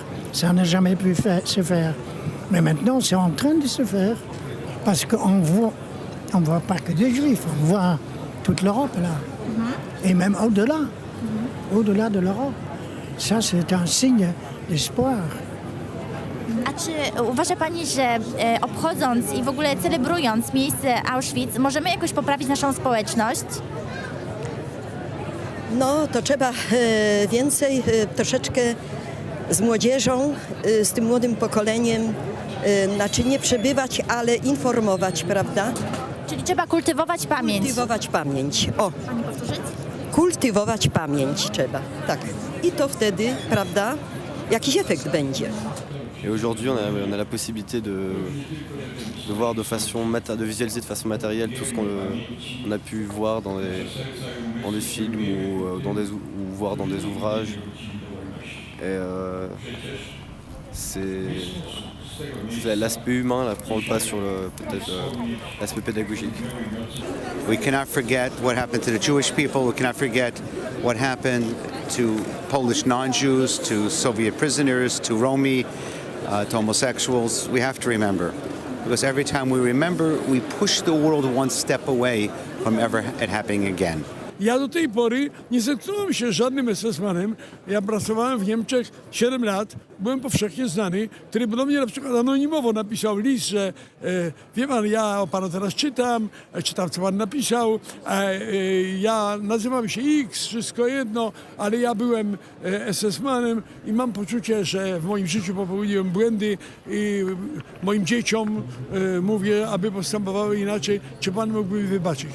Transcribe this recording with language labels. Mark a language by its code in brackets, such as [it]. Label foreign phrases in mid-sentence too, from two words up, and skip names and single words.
[fr] Ça n'a jamais pu se faire. Mais maintenant, c'est en train de se faire. Parce qu'on voit pas que des Juifs, on voit toute l'Europe là. Et même au-delà, au-delà de l'Europe. Ça, c'est un signe d'espoir. [pl] A czy uważa Pani, że obchodząc i w ogóle celebrując miejsce Auschwitz, możemy jakoś poprawić naszą społeczność? No, to trzeba więcej troszeczkę z młodzieżą, z tym młodym pokoleniem, znaczy nie przebywać, ale informować, prawda? Czyli trzeba kultywować pamięć. Kultywować pamięć. O, Pani powtórzyć? kultywować pamięć trzeba, tak. I to wtedy, prawda, jakiś efekt będzie. [fr] Et aujourd'hui, on a la possibilité de voir de visualiser de façon matérielle tout ce qu'on a pu voir dans des films ou voir dans des ouvrages. Et l'aspect humain là, prend le pas sur peut-être l'aspect pédagogique. [en] We cannot forget what happened to the Jewish people. We cannot forget what happened to Polish non-Jews, to Soviet prisoners, to Romi, to homosexuals. We have to remember. Because every time we remember, we push the world one step away from ever it happening again. [pl] Ja do tej pory nie zetknąłem się z żadnym SS-manem. Ja pracowałem w Niemczech 7 lat, byłem powszechnie znany, który do mnie na przykład anonimowo napisał list, że wie pan, ja o panu teraz czytam co pan napisał, ja nazywam się X, wszystko jedno, ale ja byłem SS-manem i mam poczucie, że w moim życiu popełniłem błędy i moim dzieciom mówię, aby postępowały inaczej, czy pan mógłby mi wybaczyć.